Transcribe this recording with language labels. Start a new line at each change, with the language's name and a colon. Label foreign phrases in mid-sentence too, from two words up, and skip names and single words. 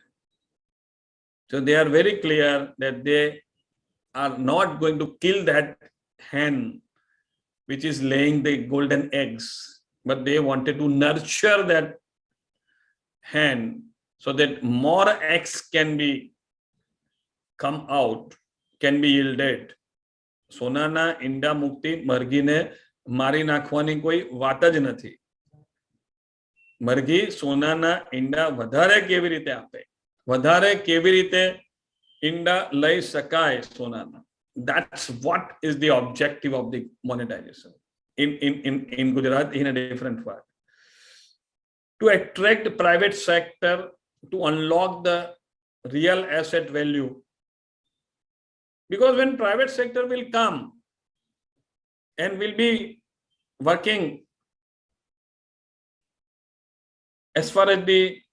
English: So they are very clear that they are not going to kill that hen which is laying the golden eggs, but they wanted to nurture that hen so that more eggs can be come out, can be yielded.
Gujarati: સોનાના ઈંડા મૂકતી મરઘી ને મારી નાખવાની કોઈ વાત જ નથી. મરઘી સોનાના ઈંડા વધારે કેવી રીતે આપે, વધારે કેવી રીતે ઈંડા લઈ શકાય સોનાના.
English: That's what is the objective of the monetization in Gujarat in a different way. To attract the private sector to unlock the real asset value. Because when private sector will come and will be working as far as the